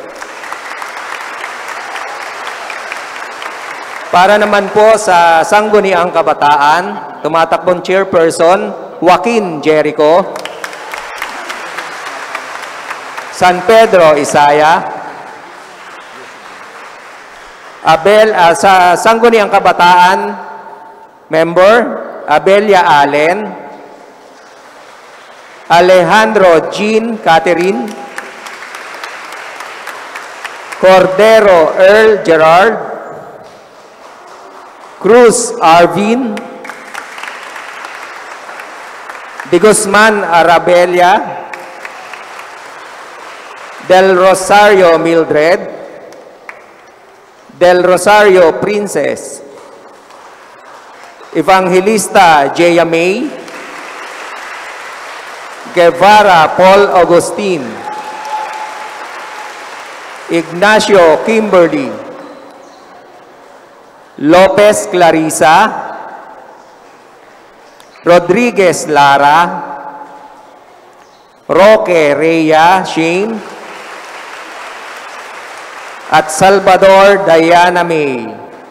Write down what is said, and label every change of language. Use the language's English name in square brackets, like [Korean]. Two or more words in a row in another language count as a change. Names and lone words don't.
[Filipino] Para naman po sa Sangguniang Kabataan, tumatakbong chairperson, Joaquin Jericho, San Pedro Isaya, Abel, sa Sangguniang Kabataan, member, Abelia Allen, Alejandro Jean Catherine, Cordero Earl Gerard, Cruz Arvin, De Guzman Arabella, Del Rosario Mildred, Del Rosario Princess, Evangelista Jaya May, Guevara Paul Agustin, Ignacio Kimberly, Lopez Clarissa, Rodriguez Lara, Roque Rhea Shane, at Salvador Diana May.